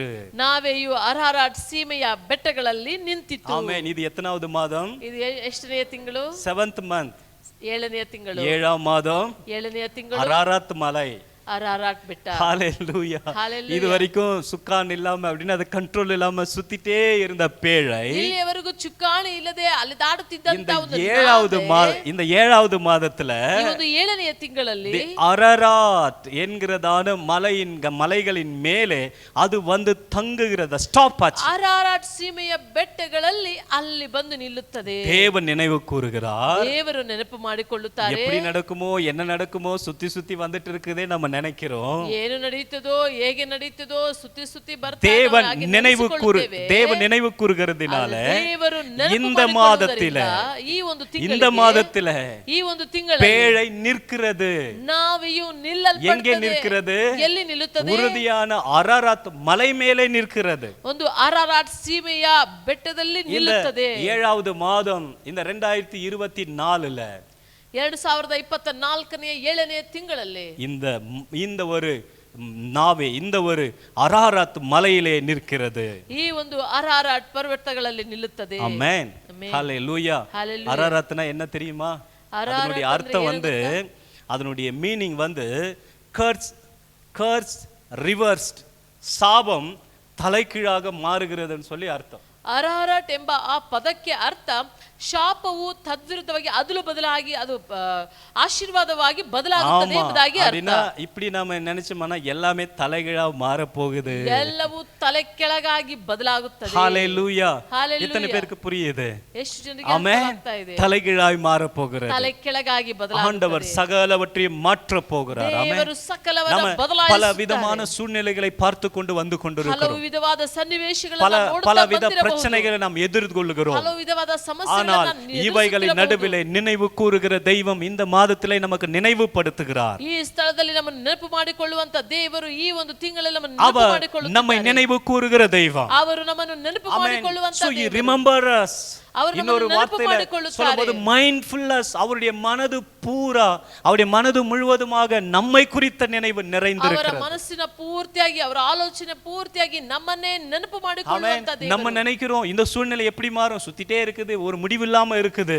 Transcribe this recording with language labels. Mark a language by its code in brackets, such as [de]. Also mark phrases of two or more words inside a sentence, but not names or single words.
[kn] ನಾವೆಯು ಅರಾರಾಟ್ ಸೀಮೆಯ ಬೆಟ್ಟಗಳಲ್ಲಿ ನಿಂತಿತ್ತು. [ta] ஆமென். இது எத்தனாவது மாதம்? [kn] ಇದು ಎಷ್ಟನೆಯ ತಿಂಗಳು? [en] 7th month. [kn] 7ನೆಯ ತಿಂಗಳು. [ta] 7ஆம் மாதம் [kn] 7ನೆಯ ತಿಂಗಳು [ta] அரராத் மலை. [kn] ಅರಾರಾಟ್ ಬೆಟ್ಟ. [ta] ஹalleluya. Hallelujah. இது வரைக்கும் சுக்கான் இல்லாம அப்படினா அது கண்ட்ரோல் இல்லாம சுத்திட்டே இருந்த பேழை [kn] ಇಲ್ಲಿಯವರೆಗೂ ಚುಕ್ಕಾಣಿ ಇಲ್ಲದೆ ಅಲೆದಾಡುತ್ತಿದ್ದಂತ ಒಂದು [ta] இந்த 7வது மாதத்துல [kn] ಈ ಒಂದು 7ನೆಯ ತಿಂಗಳಲ್ಲಿ [ta] அரராத் என்கிறதான மலைகளின் மேலே அது வந்து தங்குகிறது. ஸ்டாப் ஆச்சு. [kn] ಅರಾರಾಟ್ ಸೀಮೆಯ ಬೆಟ್ಟಗಳಲ್ಲಿ ಅಲ್ಲಿ ಬಂದು ನಿಲ್ಲುತ್ತದೆ. [ta] தேவன் நினைவு கூறுகிறார். [kn] ದೇವರು ನೆನಪು ಮಾಡಿಕೊಳ್ಳುತ್ತಾರೆ. [ta] எப்படி நடக்குமோ என்ன நடக்குமோ சுத்தி வந்துட்டு இருக்குதே நம்ம நினைக்கிறோம். [kn] ಏನು ನಡೆಯುತ್ತದೋ ಹೇಗೆ ನಡೆಯುತ್ತದೋ ಸುತ್ತಿ ಬರ್ತಾ [ta] தேவன் நினைவு கூறுகிறதுனால இந்த மாதத்திலே [kn] ಈ ಒಂದು ತಿಂಗಳಲ್ಲಿ [ta] பேழை நிற்கிறது. [kn] ನಾವಿಯು ನಿಲ್ಲಲ್ಪಡುತ್ತದೆ. [ta] எங்கே நிற்கிறது? [kn] ಎಲ್ಲಿ ನಿಲ್ಲುತ್ತದೆ? [ta] உறுதியான அரராத் மலை மேலே நிற்கிறது. [kn] ಒಂದು ಅರಾರಾಟ್ ಸೀಮೆಯ ಬೆಟ್ಟದಲ್ಲಿ ನಿಲ್ಲುತ್ತದೆ. [ta] 7வது மாதம் இந்த 2024ல [kn] 2024ನೇ 7ನೇ ತಿಂಗಳಲ್ಲಿ [ta] இந்த ஒரு நாவே இந்த ஒரு அரராத் மலையிலே நிற்கிறது. [kn] ಈ ಒಂದು ಅರಾರಾಟ್ ಪರ್ವತಗಳಲ್ಲಿ ನಿಲ್ಲುತ್ತದೆ. [ta] ஆமென். ஹalleluya. அரராத்னா என்ன தெரியுமா? அதனுடைய அர்த்தம் அதனுடைய மீனிங் [en] curse reversed, [ta] சாபம் தலைகீழாக மாறுகிறதுன்னு சொல்லி அர்த்தம். [kn] ಅರಾರಾಟ್ ಎಂಬ ಆ ಪದಕ್ಕೆ ಅರ್ಥ ಶಾಪವು ತದ್ವಿರುದ್ಧವಾಗಿ ಅದಲು ಬದಲಾಗಿ ಅದು ಆಶೀರ್ವಾದವಾಗಿ ಬದಲಾಗುತ್ತದೆ ಎಂಬುದಾಗಿ ಅರ್ಥ. [ta] இப்படி நாம நினைச்சோம்னா எல்லாமே தலைகீழா மாற போகுது. [kn] ಎಲ್ಲವೂ ತಲೆ ಕೆಳಗಾಗಿ ಬದಲಾಗುತ್ತದೆ. [ta] ஹalleluya. எத்தனை பேருக்கு புரியுது? [kn] ಎಷ್ಟು ಜನರಿಗೆ ಅರ್ಥವಾಗ್ತಾ ಇದೆ? [ta] தலைகீழாய் மாற போகிறது. [kn] ತಲೆ ಕೆಳಗಾಗಿ ಬದಲಾಗುತ್ತದೆ. [ta] ஆண்டவர் சகலவற்றையும் மாற்ற போகிறார். ஆமென். [kn] ದೇವರು ಸಕಲವನ್ನು ಬದಲಾಯಿಸುತ್ತಾರೆ. [ta] பல விதமான சூழ்நிலைகளை பார்த்து கொண்டு வந்து கொண்டிருக்கிறோம். [kn] ಹಲವು ವಿಧವಾದ ಸನ್ನಿವೇಶಗಳನ್ನು ನೋಡುತ್ತಾ [ta] பல வித [kn] ಬಂದಿರಬಹುದು. [ta] பிரச்சனைகளை நாம் எதிர்கொள்கிறோம். [kn] ಹಲವು ವಿಧವಾದ ಸಮಸ್ಯೆಗಳನ್ನು [ta] இவைகளின் நடுவிலே நினைவு கூறுகிற தெய்வம் இந்த மாதத்திலே நமக்கு நினைவுபடுத்துகிறார். [kn] ಈ ಸ್ಥಳದಲ್ಲಿ ನಮ್ಮನ್ನು ನೆನಪು ಮಾಡಿಕೊಳ್ಳುವಂತ ದೇವರು ಈ ಒಂದು ತಿಂಗಳಲ್ಲಿ ನಮ್ಮನ್ನು ನೆನಪು ಮಾಡಿಕೊಳ್ಳುತ್ತಾರೆ. [ta] நம்மை நினைவு கூறுகிற தெய்வம். [kn] ಅವರು ನಮ್ಮನ್ನು ನೆನಪು ಮಾಡಿಕೊಳ್ಳುವಂತ [en] So you remember us. [ta] இன்னொரு வார்த்தையில சொல்லும்போது மைண்ட்ஃபுல்னஸ், அவருடைய மனது பூரா, அவருடைய மனது முழுவதுமாக நம்மை குறித்த நினைவு நிறைந்திருக்கிறது. [kn] ಅವರ ಮನಸ್ಸಿನ ಪೂರ್ತಿಯಾಗಿ ಅವರ ಆಲೋಚನೆ ಪೂರ್ತಿಯಾಗಿ ನಮ್ಮನ್ನೇ ನೆನಪು ಮಾಡಿಕೊಳ್ಳುವಂತ ದೇವರು. [ta] நம்ம நினைக்கிறோம் இந்த சூழ்நிலை எப்படி மாறும், சுத்திட்டே இருக்குது, ஒரு முடிவில்லாம இருக்குது.